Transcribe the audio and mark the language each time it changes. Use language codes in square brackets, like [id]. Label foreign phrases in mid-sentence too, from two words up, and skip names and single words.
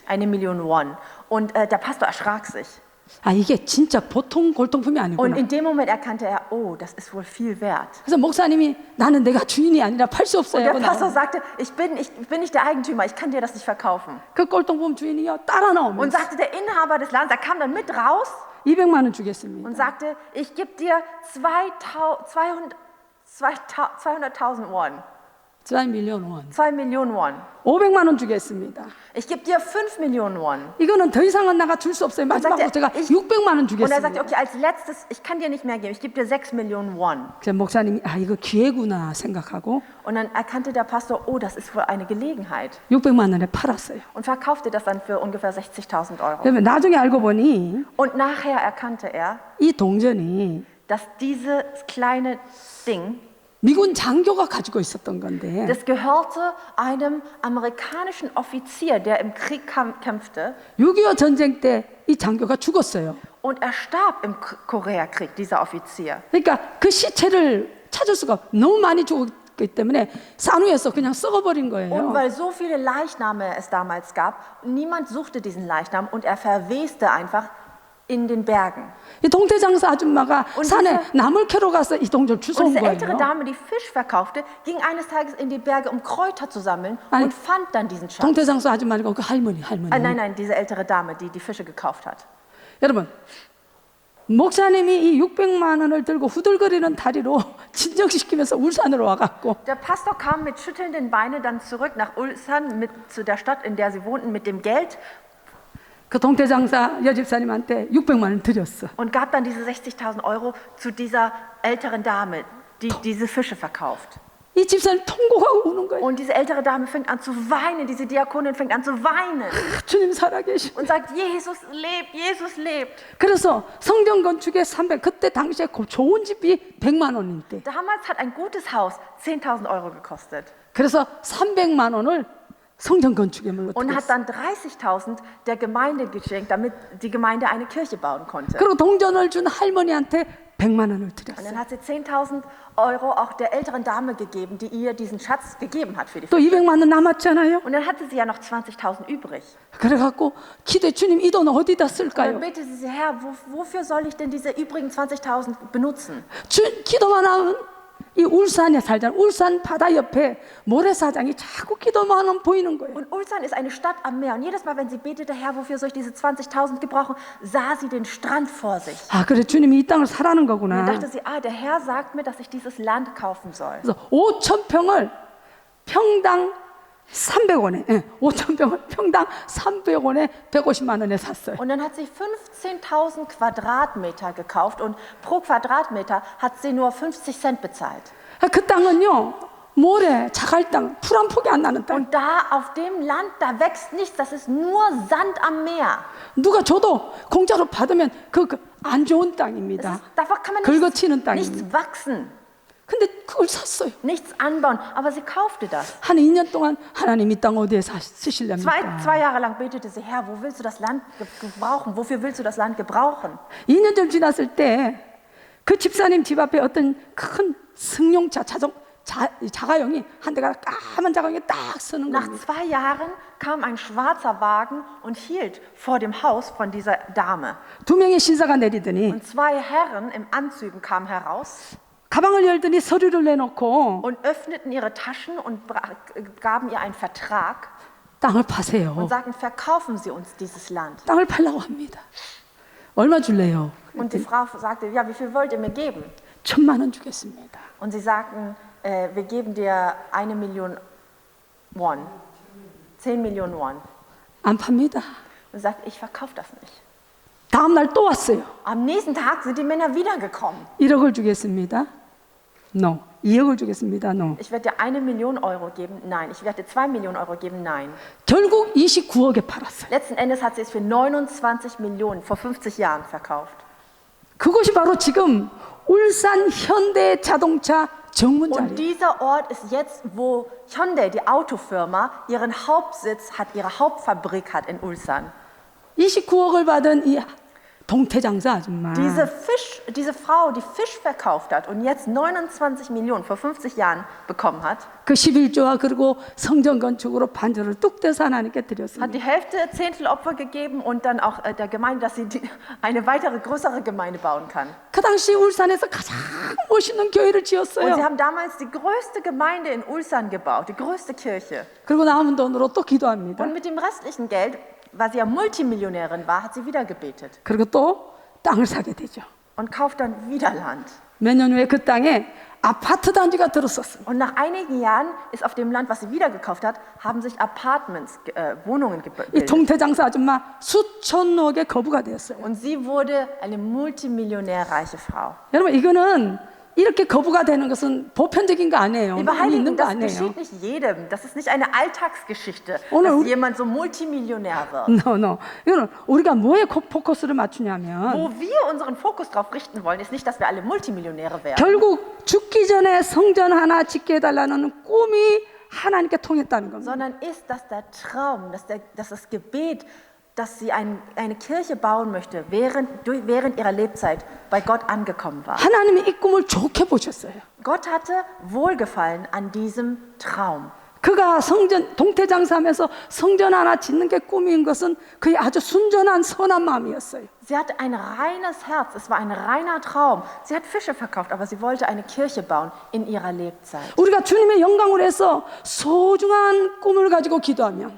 [de] 1 Million Won. Und der Pastor erschrak sich. [ko] 아 이게 진짜 보통 골동품이 [de] Und [ko] 아니구나. [de] in dem Moment erkannte er, oh, das ist wohl viel wert. [ko] 그래서 목사님이 나는 내가 주인이 아니라 팔 수 [de] Und [ko] 없어요. [de] der [ko] 하고 [de] Pastor [ko] 나와요. [de] sagte, ich bin nicht der Eigentümer, ich kann dir das nicht verkaufen. [ko] 그 골동품 주인이요 따라 [de] Und [ko] 나오면서 [de] sagte der Inhaber des Ladens, er kam dann mit raus [ko] 200만 원 주겠습니다. [de] und sagte, ich gebe dir 200.000 Won, [ko] 2 밀리언 원. [de] 2 Millionen Won. [ko] 500만 원 주겠습니다. [de] Ich gebe dir 5 Millionen Won. [ko] 이거는 더 이상은 내가 줄 수 없어요. 마지막으로 [de] sagte, [ko] 제가 600만 원 [de] Und er sagte, [ko] 주겠습니다. [de] okay, als letztes, ich kann dir nicht mehr geben, ich gebe dir 6 Millionen Won. [ko] 제 목사님이 아 이거 기회구나 생각하고 [de] Und dann erkannte der Pastor, oh, das ist wohl eine Gelegenheit. [ko] 600만 원에 팔았어요. [de] Und verkaufte das dann für ungefähr 60.000 Euro. [ko] 그러면 나중에 알고 보니 [de] Und nachher erkannte er, [ko] 이 동전이 [de] dass dieses kleine Ding, [ko] 미군 장교가 가지고 있었던 건데 [de] das gehörte einem amerikanischen Offizier, der im Krieg kämpfte. [ko] 6.25 전쟁 때 이 장교가 죽었어요. [de] Und er starb im Koreakrieg, dieser Offizier. [ko] 그러니까 그 시체를 찾을 수가 없- 너무 많이 죽었기 때문에 산후에서 그냥 썩어버린 [de] Und [ko] 거예요. [de] weil so viele Leichname es damals gab, niemand suchte diesen Leichnam und er verweste einfach in den Bergen. [ko] 이 동태장사 아줌마가 [de] Und [ko] 산에 나물 캐러 가서 이 동전 [de] Und [ko] 주워온 [de] diese ältere [ko] 거예요. [de] Dame, die Fisch verkaufte, ging eines Tages in die Berge, um Kräuter zu sammeln [ko] A니, [de] und fand dann diesen Schatz. [ko] 동태장사 아줌마니까 그 할머니. [de] Nein, diese ältere Dame, die die Fische gekauft hat. [ko] 여러분, 목사님이 이 600만 원을 들고 후들거리는 다리로 진정시키면서 울산으로 와갖고 [de] Der Pastor kam mit schüttelnden Beinen dann zurück nach Ulsan, zu der Stadt, in der sie wohnten, mit dem Geld [ko] 그 동태장사 여집사님한테 600만 원 드렸어. [de] und gab dann diese 60.000 Euro zu dieser älteren Dame, die diese Fische verkauft. [ko] 이 집사님 통곡하고 우는 거예요. [de] Und diese ältere Dame fängt an zu weinen, diese Diakonin fängt an zu weinen [ko] 주님 살아계시. [de] und sagt, Jesus lebt, Jesus lebt. [ko] 그래서 성전 건축에 300. 그때 당시에 그 좋은 집이 100만 원인데. [de] Damals hat ein gutes Haus 10.000 Euro gekostet [ko] 그래서 300만 원을 성전 건축에 [de] und [ko] 물러뜨렸어. [de] hat dann 30.000 der Gemeinde geschenkt, damit die Gemeinde eine Kirche bauen konnte. [ko] 그리고 동전을 준 할머니한테 100만 원을 [de] Und [ko] 드렸어. [de] dann hat sie 10.000 Euro auch der älteren Dame gegeben, die ihr diesen Schatz gegeben hat für die [ko] 또 [de] Fische. [ko] 200만 원 남았잖아요. [de] Und dann hatte sie ja noch 20.000 übrig. [ko] 그래갖고 기도해 주님 이 돈 어디다 [de] Und dann [ko] 쓸까요? [de] betete sie, Herr, wofür soll ich denn diese übrigen 20.000 benutzen? [ko] 기도만 하면 이 울산에 살잖아. 울산 바다 옆에 모래사장이 자꾸 기도만 하면 보이는 거예요. [de] Und Ulsan ist eine Stadt am Meer. Und jedes Mal, wenn sie betete, Herr, wofür soll ich diese 20.000 gebrauchen, sah sie den Strand vor sich. [ko] 아 그래 주님이 이 땅을 사라는 [de] Und [ko] 거구나. [de] dann dachte sie, der Herr sagt mir, dass ich dieses Land kaufen soll. [ko] 그래서 5,000평을 평당 300원에 5,000평을 평당 300원에 150만 원에 샀어요. [de] Und dann hat sie 15.000 Quadratmeter gekauft und pro Quadratmeter hat sie nur 50 Cent bezahlt. [ko] 그 땅은요 모래 자갈 땅, 풀 한 폭이 안 나는 땅. [de] Und da auf dem Land, da wächst nichts, das ist nur Sand am Meer. [ko] 누가 줘도 공짜로 받으면 그 안 좋은 땅입니다. [de] Davon kann man [ko] 긁어치는 [de] nichts [ko] 땅입니다. [de] wachsen, [ko] 근데 그걸 샀어요. [de] nichts anbauen. Aber sie kaufte das. [ko] 한 2년 동안 하나님 이 땅 어디에 쓰실랍니까? [de] 2 Jahre lang betete sie, Herr, wo willst du das Land gebrauchen? Wofür willst du das Land gebrauchen? [ko] 2년 좀 지났을 때 그 집사님 집 앞에 어떤 큰 승용차 자가용이 한 대가 까만 자가용이 딱 서는 [de] Nach [ko] 겁니다. [de] 2 Jahren kam ein schwarzer Wagen und hielt vor dem Haus von dieser Dame. [ko] 2명의 신사가 내리더니 [de] Und 2 Herren in Anzügen kamen heraus [ko] 가방을 열더니 서류를 내놓고 [de] und öffneten ihre Taschen und gaben ihr einen Vertrag [ko] 땅을 [de] und [ko] 파세요. [de] sagten, verkaufen Sie uns dieses Land. [ko] 땅을 팔라고 합니다. 얼마 줄래요? [de] Und die Frau sagte, ja, wie viel wollt ihr mir geben? [ko] 1,000만 원 주겠습니다. [de] Und sie sagten, wir geben dir 1 Million Won, 10 Millionen Won. [ko] 안 팝니다. [de] Und sie sagte, ich verkaufe das nicht. [ko] 다음 날 또 왔어요. [de] Am nächsten Tag sind die Männer wiedergekommen. [ko] 1억을 주겠습니다. No. 2억을 주겠습니다. No. [de] Ich werde dir 1 Million Euro geben. Nein. Ich werde dir 2 Millionen Euro geben. Nein. [ko] 결국 29억에 팔았어요. [de] Letzten Endes hat sie es für 29 Millionen vor 50 Jahren verkauft. [ko] 그것이 바로 지금 울산 현대 자동차 정문 [de] Und [ko] 자리예요. [de] dieser Ort ist jetzt, wo Hyundai, die Autofirma, ihren Hauptsitz hat, ihre Hauptfabrik hat in Ulsan. [ko] 29억을 받은 이 동태장사 아줌마. [de] Diese Frau, die Fisch verkauft hat und jetzt 29 Millionen vor 50 Jahren bekommen hat, [ko] 그 11조와 그리고 성전 건축으로 반절을 뚝 떼서 하나님께 [de] hat [ko] 드렸습니다. [de] die Hälfte Zehntelopfer gegeben und dann auch der Gemeinde, dass sie eine weitere, größere Gemeinde bauen kann. [ko] 그 당시 울산에서 가장 멋있는 교회를 [de] Und sie [ko] 지었어요. [de] haben damals die größte Gemeinde in Ulsan gebaut, die größte Kirche. [ko] 그리고 남은 돈으로 또 기도합니다. [de] Und mit dem restlichen Geld, weil sie ja Multimillionärin war, hat sie wieder gebetet [ko] 그리고 또 땅을 사게 되죠. [de] und kauft dann wieder Land. [ko] 몇 년 후에 그 땅에 아파트 단지가 들었었습니다. [de] Und nach einigen Jahren ist auf dem Land, was sie wieder gekauft hat, haben sich Apartments, Wohnungen [ko] 이 [de] gebildet. [ko] 동태장사 아줌마 수천억의 거부가 되었어요. [de] Und sie wurde eine multimillionärreiche Frau. [ko] 여러분 이거는 이렇게 거부가 되는 것은 보편적인 거 아니에요. [de] Liebe [ko] 많이 있는 [de] Heiligen, [ko] 거 [de] das [ko] 아니에요. [de] geschieht nicht jedem. Das ist nicht eine Alltagsgeschichte, [ko] 오늘 [de] dass [ko] 우리- [de] jemand so Multimillionär wird. [ko] No. 이거는 우리가 뭐에 포커스를 맞추냐면 [de] Wo wir unseren Fokus drauf richten wollen, ist nicht, dass wir alle Multimillionäre werden. [ko] 결국 죽기 전에 성전 하나 짓게 해달라는 꿈이 하나님께 통했다는 겁니다. [de] Sondern ist, dass der Traum, dass das Gebet, dass sie eine Kirche bauen möchte, während ihrer Lebzeit bei Gott angekommen war. [ko] 하나님이 이 꿈을 좋게 보셨어요. [de] Gott hatte Wohlgefallen an diesem Traum. [ko] 그가 동태장사하면서 성전 하나 짓는 게 꿈인 것은 그의 아주 순전한 선한 마음이었어요. [de] Sie hatte ein reines Herz, es war ein reiner Traum. Sie hat Fische verkauft, aber sie wollte eine Kirche bauen in ihrer Lebzeit. [ko] 우리가 주님의 영광을 위해서 소중한 꿈을 가지고 기도하면